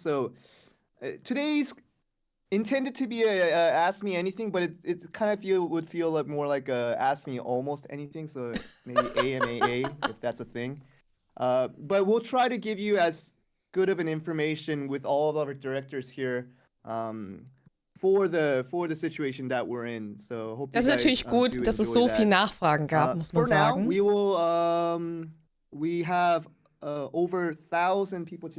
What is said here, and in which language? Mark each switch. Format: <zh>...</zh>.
<en>So today's intended to be a Ask Me Anything, but it's kind of would feel like more like a Ask Me Almost Anything, so maybe AMAA if that's a thing. But we'll try to give you as good of an information with all of our directors here for the situation that we're in. So hope</en> <de>das ist natürlich gut, dass es so viel Nachfragen gab, muss man sagen.</de> <en>For now, we have over 1,000 people.</en>